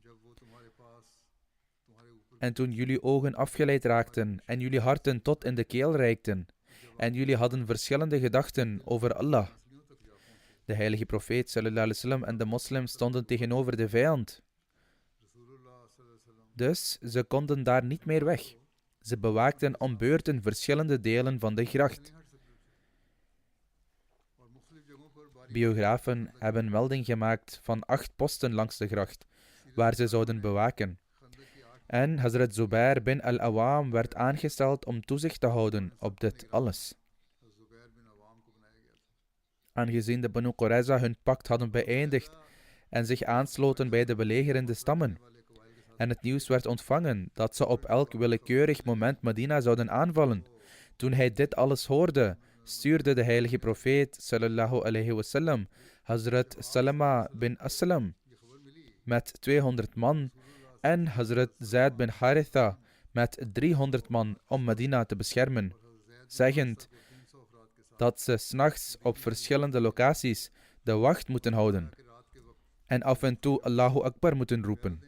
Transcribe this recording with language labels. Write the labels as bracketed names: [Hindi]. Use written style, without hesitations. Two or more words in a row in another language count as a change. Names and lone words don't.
[Dutch] En toen jullie ogen afgeleid raakten en jullie harten tot in de keel reikten. En jullie hadden verschillende gedachten over Allah. De heilige profeet [Arabic] صلى الله عليه وسلم [Dutch] en de moslims stonden tegenover de vijand. Dus ze konden daar niet meer weg. Ze bewaakten om beurten verschillende delen van de gracht. Biografen hebben melding gemaakt van 8 posten langs de gracht, waar ze zouden bewaken. En Hazrat Zubair bin al-Awam werd aangesteld om toezicht te houden op dit alles. Aangezien de Banu Qurayza hun pact hadden beëindigd en zich aansloten bij de belegerende stammen, en het nieuws werd ontvangen dat ze op elk willekeurig moment Medina zouden aanvallen. Toen hij dit alles hoorde, stuurde de heilige profeet [Arabic] صلى الله عليه وسلم [Dutch] Hazrat Salama bin Aslam met 200 man en Hazrat Zaid bin Haritha met 300 man om Medina te beschermen, zeggend dat ze 's nachts op verschillende locaties de wacht moeten houden en af en toe [Arabic] الله أكبر [Dutch] moeten roepen.